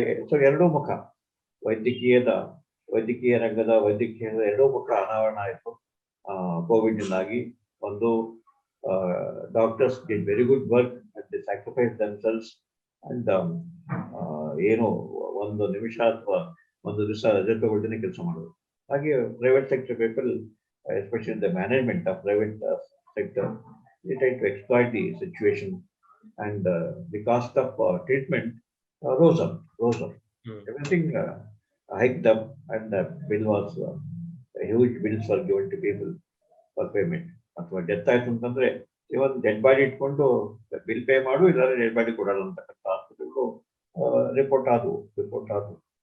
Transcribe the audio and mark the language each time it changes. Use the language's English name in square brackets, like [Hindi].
[Kannada] So ಎರಡೂ ಮುಖ, ವೈದ್ಯಕೀಯ ರಂಗದ ಎರಡೂ ಮುಖ ಅನಾವರಣ ಆಯಿತು ಕೋವಿಡ್ ಇಂದಾಗಿ. ಒಂದು [English] doctors did very good work and they sacrifice themselves and [Kannada] ಏನು ಒಂದು ನಿಮಿಷ ಅಥವಾ ಒಂದು ದಿವಸ ರಜೆ ತಗೊಳ್ತೀನಿ ಕೆಲಸ ಮಾಡೋದು. [English] ಹಾಗೆ private sector people, especially the management of private sector, they try to exploit the situation, and the cost of treatment rose up. Everything hiked up, and the bill was huge bills were given to people for payment. [Kannada] ಅಥವಾ death ಆಯ್ತು ಅಂತಂದ್ರೆ ಇವನ್ dead body ಇಟ್ಕೊಂಡು bill pay ಮಾಡು, ಇಲ್ಲಾಂದ್ರೆ dead body ಕೊಡಲ್ಲ ಅಂತಕ್ಕಂಥ ಹಾಸ್ಪಿಟಲ್ಗಳು report ಆದವು.